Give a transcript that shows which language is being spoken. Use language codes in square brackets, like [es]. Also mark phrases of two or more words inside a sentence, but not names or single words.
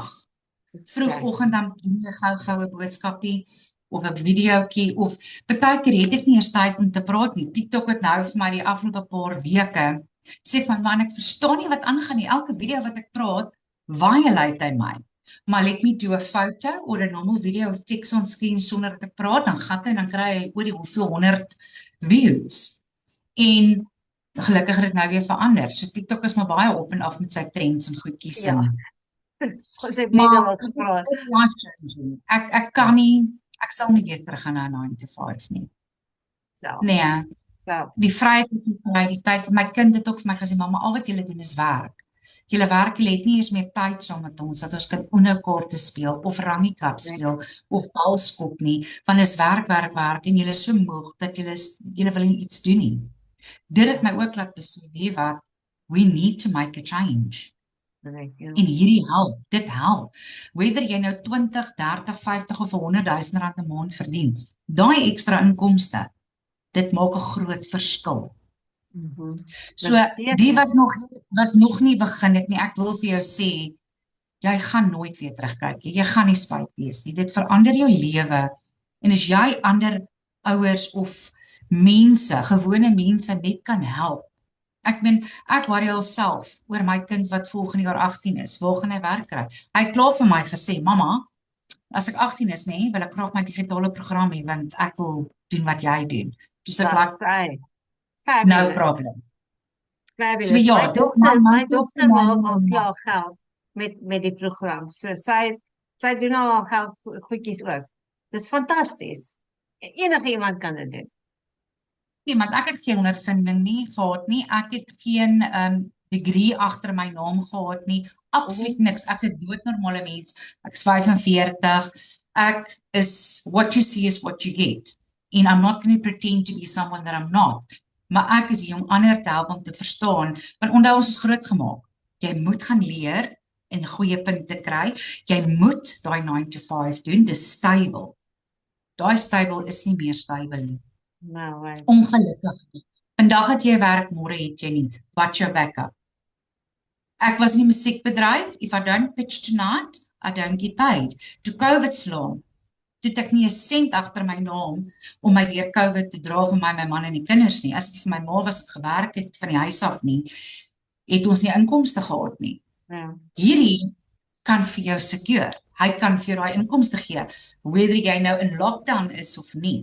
[af] Vroegoggend dan doen jy gou 'n boodskapie of 'n videoetjie of baie keer het ek nie eers tyd om te praat nie. TikTok het nou vir my die afgelope paar weke sê my man, ek verstaan nie wat aangaan nie. Elke video wat ek praat, violate hy my. Maar [en] let me do a photo or a normal video of text on screen [af] sonder dat ek praat, dan gat hy en dan kry hy oor die hoeveel 100 views. En gelukkig het dit nou weer verander. So TikTok is maar baie op en af met sy trends en goedjies. Ja. Maar dit is [en] life changing. [af] Ek kan nie, ek sal nie weer terug gaan na 9 to 5 nie. Nee. Die vryheid wat ek kry, die tyd, my kind het ook vir my gesê, mamma, al wat julle doen is werk. Julle werk, julle het nie eers meer tyd saam met ons, dat ons kan Uno-kaarte speel, of Rummy Cup speel, of balskop nie, want is werk, en julle is so moeg, dat julle wil nie iets doen nie. Dit het my ook laat besef, wat, [en] we need to make a change. [af] En hierdie help, dit help. Whether jy nou 20, 30, 50 of 100.000 rand 'n maand verdien, daai ekstra inkomste, dit maak 'n groot verskil. So, die wat nog nie begin het nie, ek wil vir jou sê, jy gaan nooit weer terugkyk, jy gaan nie spyt wees nie, dit verander jou lewe, en as jy ander ouers of mense, gewone mense net kan help, ek worry alself oor my kind wat volgende jaar 18 is, waar gaan hy werk kry? Hy het klaar vir my gesê, mamma, as ek 18 is, nee, wil ek graag my digitale program hê, want ek wil doen wat jy doen. Dus ek like, [en] no problem. Fabulous. [af] So ja, my dogter maak al klaar geld met die program. So sy doen al haar geld goedjies ook. Dis fantasties. Enige iemand kan dit doen. Nee, want ek het geen ondervinding nie gehad nie. Ek het geen degree agter my naam gehad nie. Absoluut niks. Ek's 'n doodnormale mens. Ek's 45. [en] Ek is what you see is what you get. And I'm not going to pretend to be someone that I'm not. [af] Maar ek is hier om ander te help om te verstaan, want onthou ons is groot gemaak. Jy moet gaan leer en goeie punte kry. Jy moet daai 9 to 5 doen, dis stable. Daai stable is nie meer stable nie. [en] No way. [af] Ongelukkig nie. Vandag het jy werk, môre het jy nie. [en] What's your backup? [af] Ek was in die musiekbedryf. [en] If I don't pitch tonight, I don't get paid. [af] Toe COVID slaan, toe ek nie 'n sent agter my naam om my deur COVID te dra vir my man en die kinders nie. As dit vir my ma was wat gewerk het van die huis af nie, het ons nie inkomste gehad nie. Ja. Hierdie kan vir jou secure. Hy kan vir jou daai inkomste gee, whether jy nou in lockdown is of nie.